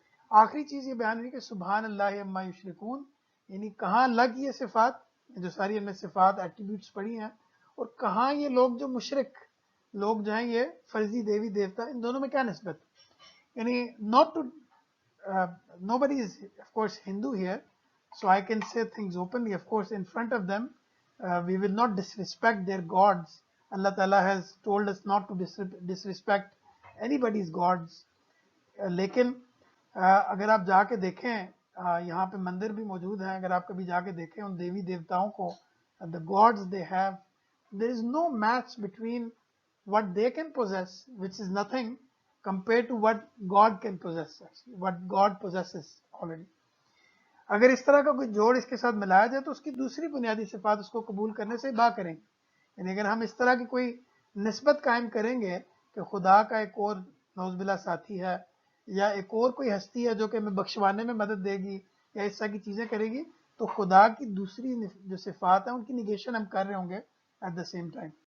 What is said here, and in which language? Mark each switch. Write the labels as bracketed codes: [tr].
[ur] آخری چیز یہ بیان ہوئی کہ سبحان اللہ عما یشرکون, یعنی کہاں لگ یہ صفات, جو ساری ہم نے صفات ایٹریبیوٹس پڑھی ہیں, اور کہاں یہ لوگ جو مشرک لوگ جو ہیں یہ فرضی دیوی دیوتا, ان دونوں میں کیا نسبت. یعنی [en] not to nobody is of course Hindu here, so I can say things openly. Of course in front of them we will not disrespect their gods. Allah Ta'ala has told us not to disrespect anybody's gods. [ur] لیکن اگر آپ جا کے دیکھیں, یہاں پہ مندر بھی موجود ہیں, اگر آپ کبھی جا کے دیکھیں ان دیوی دیوتاؤں کو, [en] the gods they have, there is no match between what they can possess, which is nothing, compared to what God can possess, what God possesses already. [ur] اگر اس طرح کا کوئی جوڑ اس کے ساتھ ملایا جائے تو اس کی دوسری بنیادی صفات اس کو قبول کرنے سے با کریں. یعنی اگر ہم اس طرح کی کوئی نسبت قائم کریں گے کہ خدا کا ایک اور نعوذ باللہ ساتھی ہے, یا ایک اور کوئی ہستی ہے جو کہ ہمیں بخشوانے میں مدد دے گی, یا اس طرح کی چیزیں کرے گی, تو خدا کی دوسری جو صفات ہیں ان کی نیگیشن ہم کر رہے ہوں گے [en] At the same time.